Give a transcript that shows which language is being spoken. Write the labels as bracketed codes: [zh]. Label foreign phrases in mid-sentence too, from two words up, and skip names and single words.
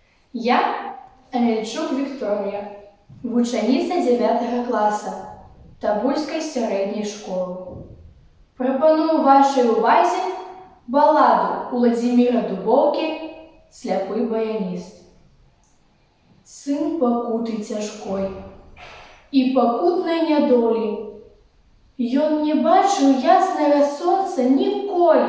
[uk] Я Амельчук Вікторія, вучаніця 9 класа Табульської середньої школи. Пропоную вашій увазі баладу Владимира Дубовки «Сляпий баяніст». [be] Сын пакуты цяжкой і пакутнай нядолі. Ён не бачыў яснага сонца ніколі.